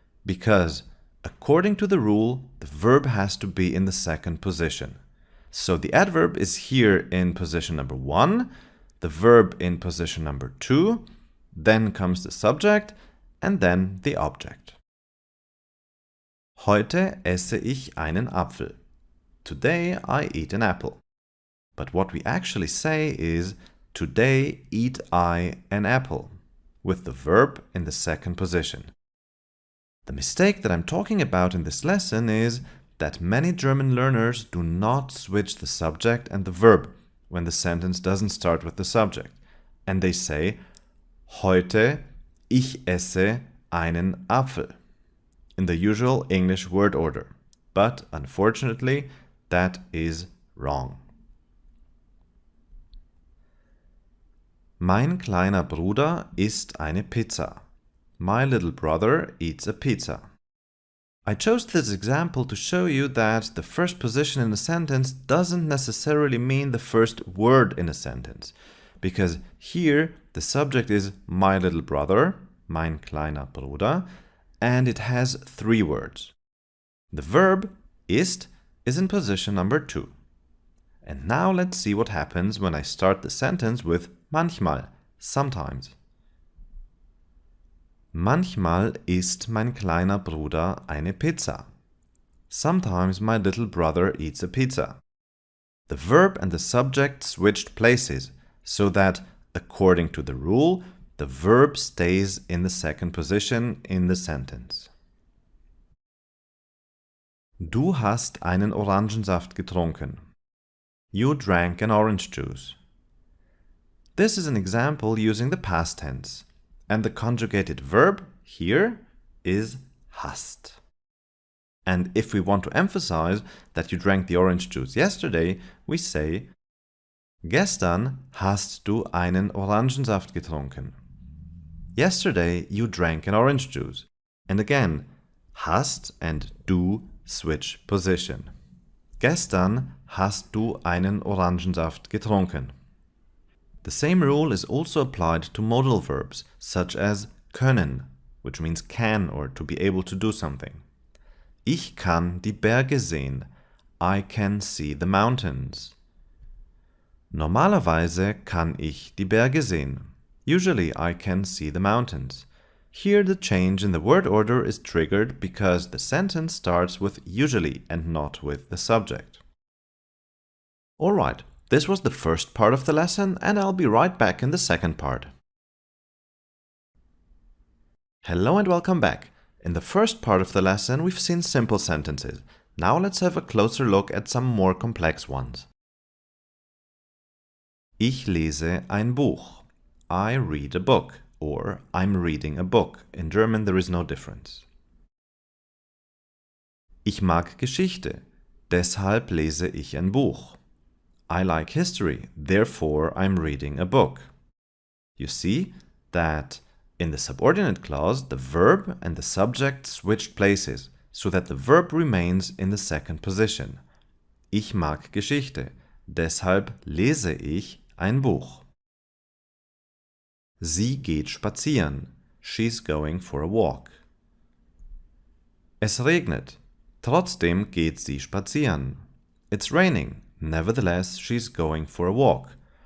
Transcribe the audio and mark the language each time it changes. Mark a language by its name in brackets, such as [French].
[English] Because, according to the rule, the verb has to be in the second position. So the adverb is here in position number 1, the verb in position number 2, then comes the subject, and then the object. [German] Heute esse ich einen Apfel. [English] Today I eat an apple. But what we actually say is, today eat I an apple, with the verb in the second position. The mistake that I'm talking about in this lesson is that many German learners do not switch the subject and the verb when the sentence doesn't start with the subject. And they say, [German] heute ich esse einen Apfel, [English] in the usual English word order. But unfortunately, that is wrong. [German] Mein kleiner Bruder isst eine Pizza. [English] My little brother eats a pizza. I chose this example to show you that the first position in a sentence doesn't necessarily mean the first word in a sentence, because here the subject is my little brother, [German] mein kleiner Bruder, [English] and it has 3 words. The verb ist is in position number 2. And now let's see what happens when I start the sentence with manchmal, sometimes. [German] Manchmal isst mein kleiner Bruder eine Pizza. [English] Sometimes my little brother eats a pizza. The verb and the subject switched places, so that, according to the rule, the verb stays in the second position in the sentence. [German] Du hast einen Orangensaft getrunken. [English] You drank an orange juice. This is an example using the past tense, and the conjugated verb here is hast. And if we want to emphasize that you drank the orange juice yesterday, we say, [German] Gestern hast du einen Orangensaft getrunken. [English] Yesterday you drank an orange juice. And again, hast and du switch position. [German] Gestern hast du einen Orangensaft getrunken. [English] The same rule is also applied to modal verbs, such as können, which means can or to be able to do something. [German] Ich kann die Berge sehen. [English] I can see the mountains. [German] Normalerweise kann ich die Berge sehen. [English] Usually I can see the mountains. Here the change in the word order is triggered because the sentence starts with usually and not with the subject. Alright, this was the first part of the lesson, and I'll be right back in the second part. Hello and welcome back. In the first part of the lesson, we've seen simple sentences. Now let's have a closer look at some more complex ones. [German] Ich lese ein Buch. [English] I read a book, or I'm reading a book. In German there is no difference. [German] Ich mag Geschichte. Deshalb lese ich ein Buch. [English] I like history, therefore I'm reading a book. You see that in the subordinate clause, the verb and the subject switched places, so that the verb remains in the second position. [German] Ich mag Geschichte, deshalb lese ich ein Buch. Sie geht spazieren. [English] She's going for a walk. [German] Es regnet. Trotzdem geht sie spazieren. [English] It's raining. Nevertheless, she's going for a walk.